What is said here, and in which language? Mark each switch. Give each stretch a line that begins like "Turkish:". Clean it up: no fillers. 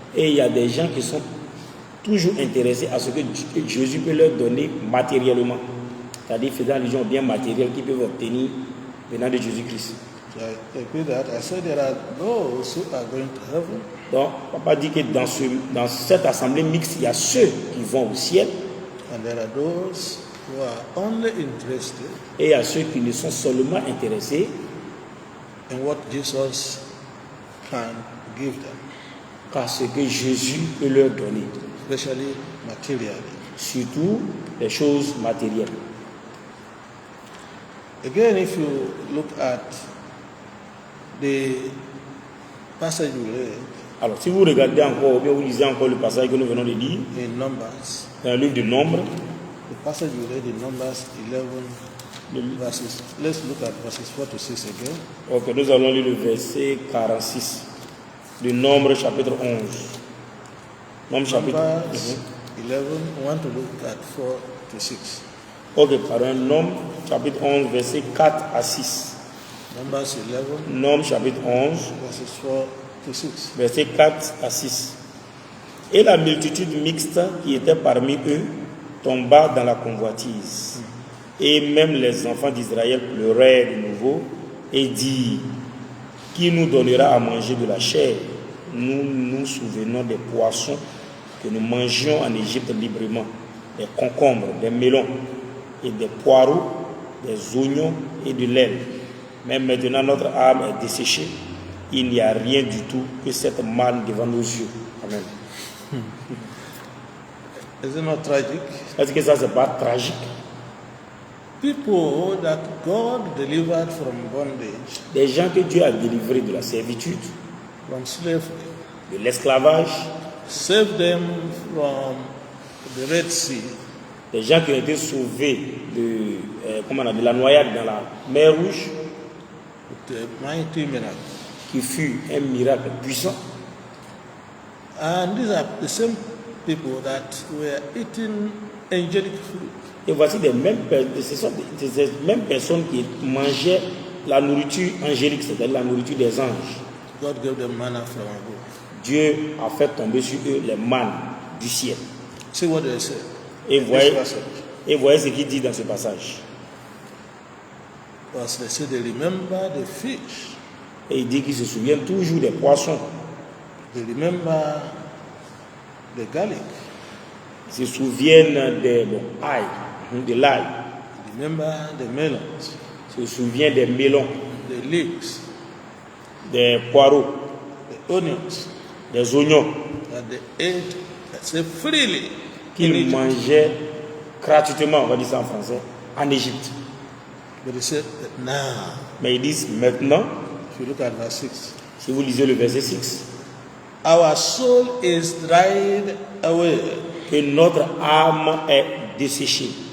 French: et il y a des gens qui sont toujours intéressés à ce que Jésus peut leur donner matériellement. C'est-à-dire faisant allusion au bien matériel qu'ils peuvent obtenir venant de Jésus-Christ.
English: So I repeat that. I said there are those who are going to heaven,
French: Donc, papa dit que dans cette assemblée mixte, il y a ceux qui vont au ciel
English: and there are those who are only interested
French: et il y a ceux qui ne sont seulement intéressés
English: in what Jesus can give them,
French: par ce que Jésus peut leur donner,
English: especially materially.
French: surtout les choses matérielles.
English: Again, if you look at the passage we read
French: Alors, si vous regardez encore, ou bien vous lisez encore le passage que nous venons de lire,
English: in Numbers,
French: dans le livre de Nombres,
English: the passage we read in Numbers 11 verses, let's look at verses 4 to 6 again.
French: ok, nous allons lire le verset 46 de Nombres chapitre 11. Nombres chapitre
English: Numbers 11. 11, we want to look at 4 to 6.
French: Ok, pardon, Nombres chapitre 11, verset 4 à 6.
English: Numbers 11,
French: Nombres chapitre 11,
English: verses 4 to 6.
French: verset 4 à 6. Et la multitude mixte qui était parmi eux tomba dans la convoitise. Et même les enfants d'Israël pleuraient de nouveau et dirent: qui nous donnera à manger de la chair? Nous nous souvenons des poissons que nous mangions en Égypte librement, des concombres, des melons et des poireaux, des oignons et de l'aile. Mais maintenant notre âme est desséchée. Il n'y a rien du tout que cette manne devant nos yeux. Amen.
English: Is it not tragic?
French: Est-ce que ça, c'est pas tragique?
English: People that God delivered from bondage,
French: Des gens que Dieu a délivrés de la servitude,
English: from slavery,
French: de l'esclavage,
English: saved them from the Red Sea,
French: des gens qui ont été sauvés de la noyade dans la mer Rouge,
English: with a mighty miracle.
French: qui fut un miracle puissant.
English: And these are the same people that were eating angelic food.
French: Et voici ce sont ces mêmes personnes qui mangeaient la nourriture angélique, c'est-à-dire la nourriture des anges.
English: God gave them manna from above.
French: Dieu a fait tomber sur eux les mannes du ciel.
English: See what they say.
French: Et
English: This
French: voyez ce qu'il dit dans ce passage.
English: As they say, they remember the fish.
French: Et il dit qu'il se souvient toujours des poissons.
English: They remember the garlic.
French: Ils se souviennent de l'ail.
English: Remember the melons,
French: Ils se souviennent des melons,
English: the leeks,
French: des poireaux,
English: the onions
French: des oignons
English: that they ate, let's say freely, in
French: qu'ils
English: Egypt.
French: mangeaient gratuitement, on va dire ça en français, en Égypte.
English: But he said that now,
French: Mais ils disent maintenant,
English: if you look at verse 6,
French: si vous lisez le verset 6,
English: our soul is dried away.
French: que notre âme est desséchée.